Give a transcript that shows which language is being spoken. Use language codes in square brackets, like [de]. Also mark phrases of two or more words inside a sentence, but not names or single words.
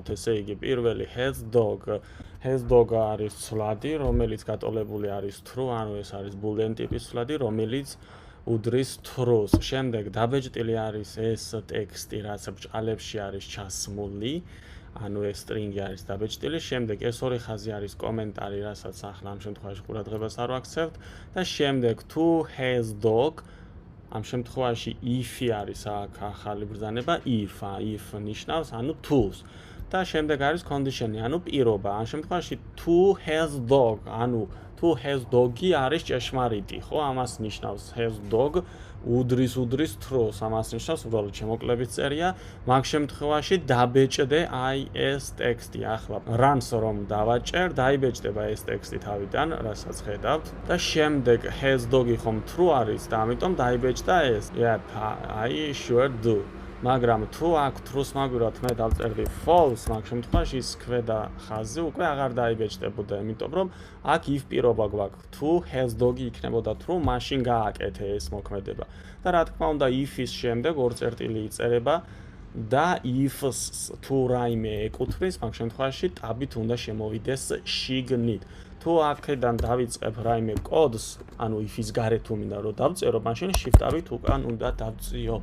[ka] ვიყავთ, ესე იგი, პირველი [en] has dog. Has dog [ka] არის ცვლადი, რომელიც გატოლებული არის true, ანუ ეს არის boolean ტიპის ცვლადი, რომელიც უდრის true-ს. შემდეგ დაბეჭდილი არის ეს ტექსტი, რაც ბრჭყალებში არის ჩასმული. ანუ ეს string-ი არის დაბეჭდილი. შემდეგ ეს ორი ხაზი არის კომენტარი, რასაც ახლა ამ შემთხვევაში ყურადღებას არ ვაქცევთ და შემდეგ თუ [en] has dog [ka] ამ შემთხვევაში if-ი არის აქ ახალი ბრძანება if ნიშნავს ანუ თუს და შემდეგ არის condition-ი ანუ პირობა. ამ შემთხვევაში თუ [en] has dog [ka] ანუ თუ [en] has dog-ი [ka] არის ჭეშმარიტი, ხო? ამას ნიშნავს [en] has dog [ka] უდრის true-ს, ამას ნიშნავს უბრალოდ შემოკლებით წერია. მაგ შემთხვევაში დაბეჭდე აი ეს ტექსტი. ახლა runs რომ დავაჭერ, დაიბეჭდება ეს ტექსტი თავიდან, რასაც ხედავთ და შემდეგ [en] has dog-ი [ka] ხომ true არის და ამიტომ დაიბეჭდა ეს. [en] I sure do. [ka] მაგრამ თუ აქ true-ს მაგვირად მე დავწერდი false, მაგ შემთხვევაში ის ქვედა ხაზი უკვე აღარ დაიბეჭდებოდა, იმიტომ რომ აქ if პირობა გვაქვს. თუ [en] has dog-ი [ka] იქნებოდა true, მაშინ გააკეთე ეს მოქმედება. და რა თქმა უნდა, if-ის შემდეგ ორ წერტილი იწერება და if-ს თუ რაიმე ეკუთვნის, მაგ შემთხვევაში ტაბით უნდა შემოვიდეს შიგნით. თუ აქედან დავიწყებ რაიმე კოდს, ანუ if-ის გარეთ თუ მინდა რომ დავწერო, მაშინ shift-ით უკან უნდა დავწიო.